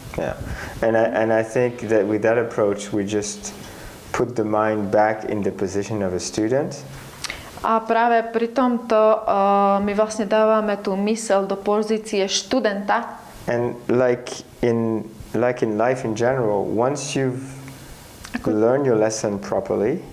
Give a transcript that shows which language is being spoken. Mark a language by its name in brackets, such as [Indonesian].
[English] Yeah, and I think that with that approach we just put the mind back in the position of a student. [Slovak] A práve pri tomto my vlastne dávame tú myseľ do pozície študenta. [English] And like in life in general, once you've learned your lesson properly,